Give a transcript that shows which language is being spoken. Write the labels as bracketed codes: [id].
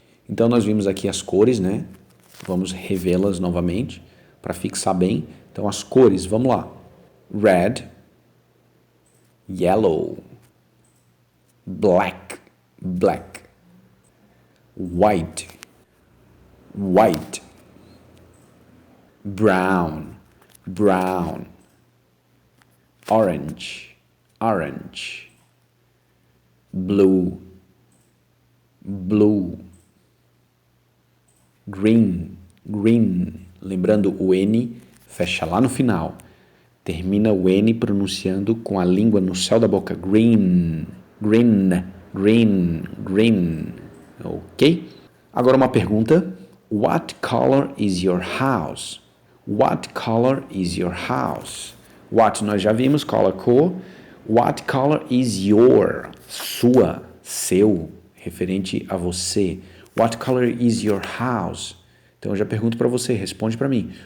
[pt] Então, nós vimos aqui as cores, né? Vamos revê-las novamente para fixar bem. Então, as cores, vamos lá. [en] Red, yellow, black, black, white, white, brown, brown, orange, orange, blue, blue, green, green. [pt] Lembrando, o N fecha lá no final. Termina o N pronunciando com a língua no céu da boca. [en] Green, green, green, green. Ok? [pt] Agora uma pergunta. [en] What color is your house? What color is your house? [pt] What nós já vimos, color, cor. [en] What color is your? [pt] Sua, seu, referente a você. [en] What color is your house? [pt] Então, eu já pergunto para você, responde para mim.